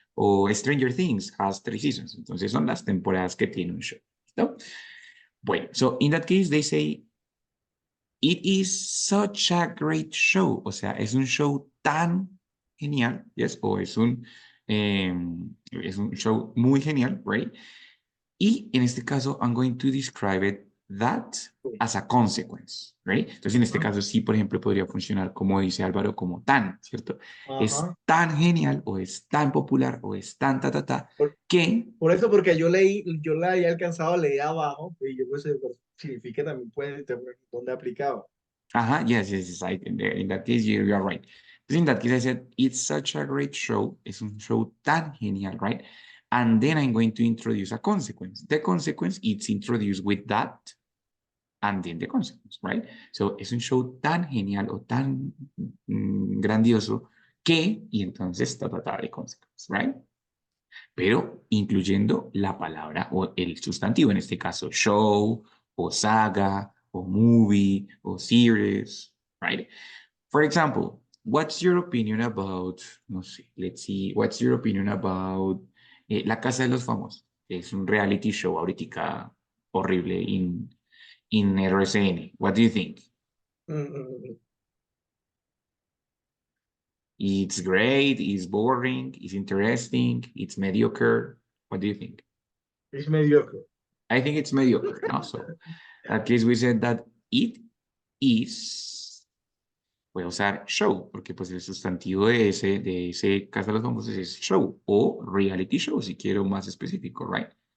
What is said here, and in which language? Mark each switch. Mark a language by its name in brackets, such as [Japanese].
[English] O Stranger Things has 3 seasons. [Spanish] Entonces son las temporadas que tiene un show. ¿Listo? Bueno, [English] so in that case they say, it is such a great show. [Spanish] O sea, es un show tan genial, [English] ¿yes? O es un Es un show muy genial, right? [Spanish] Y en este caso, [English] I'm going to describe it that as a consequence, right? [Spanish] Entonces, en este Ajá. caso, sí, por ejemplo, podría funcionar como dice Álvaro, como tan, ¿cierto? Es Ajá. tan genial o es tan popular o es tan Por, que, por eso, porque yo la había alcanzado a leer abajo y yo pues significa que también puede tener donde aplicaba. [English] ajá, yes, yes, yes, in that case, you are right. Because in that case, I said, it's such a great show. [Spanish] Es un show tan genial, [English] right? And then I'm going to introduce a consequence. The consequence, it's introduced with that and then the consequence, right? [Spanish] So es un show tan genial o tan grandioso que, y entonces, de consequence, right? Pero incluyendo la palabra o el sustantivo, en este caso, show, o saga, o movie, o series, right? [English] For example, what's your opinion about, [Spanish] no sé, [English] let's see, what's your opinion about La Casa de los Famosos? [Spanish] Es un reality show ahorita horrible in RCN. [English] What do you think? Mm, mm, mm. It's great, it's boring, it's interesting, it's mediocre. What do you think? [Spanish] Es mediocre. [English] I think it's mediocre, no? So at least we said that it is, [Spanish] voy a usar show, porque pues el sustantivo de ese Casa de los Famosos es show o reality show, si quiero más específico, right?